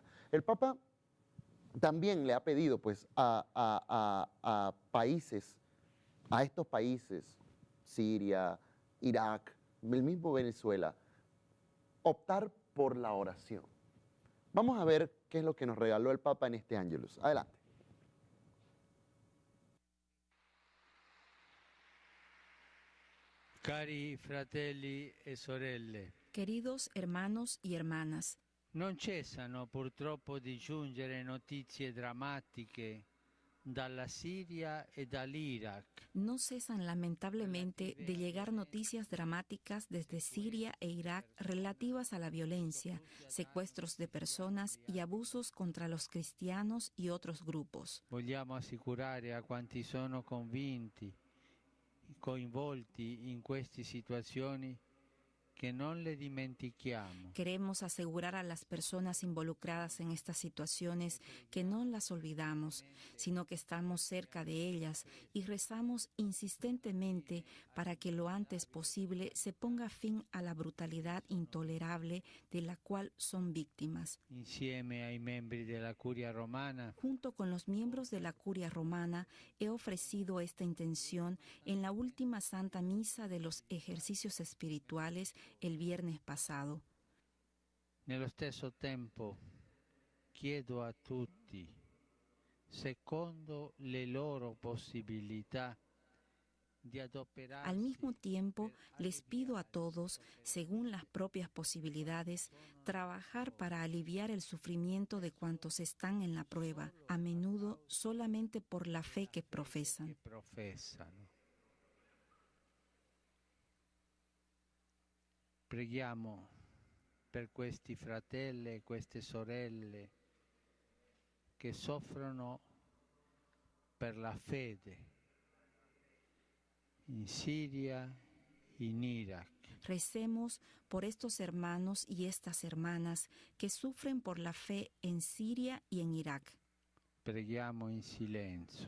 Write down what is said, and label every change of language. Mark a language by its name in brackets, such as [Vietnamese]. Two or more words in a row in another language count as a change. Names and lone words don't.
[Spanish] El Papa también le ha pedido, pues, a países, a estos países, Siria, Irak, el mismo Venezuela, optar por la oración. Vamos a ver qué es lo que nos regaló el Papa en este Ángelus. Adelante. [Italian] Cari fratelli e sorelle, [Spanish] Queridos hermanos y hermanas, [Italian] non cessano purtroppo di giungere notizie drammatiche dalla Siria e dall'Iraq. [Spanish] no cesan lamentablemente de llegar noticias dramáticas desde Siria e Irak relativas a la violencia, secuestros de personas y abusos contra los cristianos y otros grupos. [Italian] Vogliamo assicurare a quanti sono coinvolti in queste situazioni que no le dimentichiamo. [Spanish] Queremos asegurar a las personas involucradas en estas situaciones que no las olvidamos, sino que estamos cerca de ellas y rezamos insistentemente para que lo antes posible se ponga fin a la brutalidad intolerable de la cual son víctimas. [Italian] Insieme ai membri della Curia Romana, [Spanish] Junto con los miembros de la Curia Romana, he ofrecido esta intención en la última Santa Misa de los ejercicios espirituales el viernes pasado. [Italian] nello stesso tempo chiedo a tutti, secondo le loro possibilità, di adoperarsi. [Spanish] Al mismo tiempo, les pido a todos, según las propias posibilidades, trabajar para aliviar el sufrimiento de cuantos están en la prueba, a menudo solamente por la fe que profesan. [Italian] Preghiamo per questi fratelli e queste sorelle che soffrono per la fede in Siria, in Iraq. [Spanish] Recemos por estos hermanos y estas hermanas que sufren por la fe en Siria y en Irak. [Italian] Preghiamo in silenzio.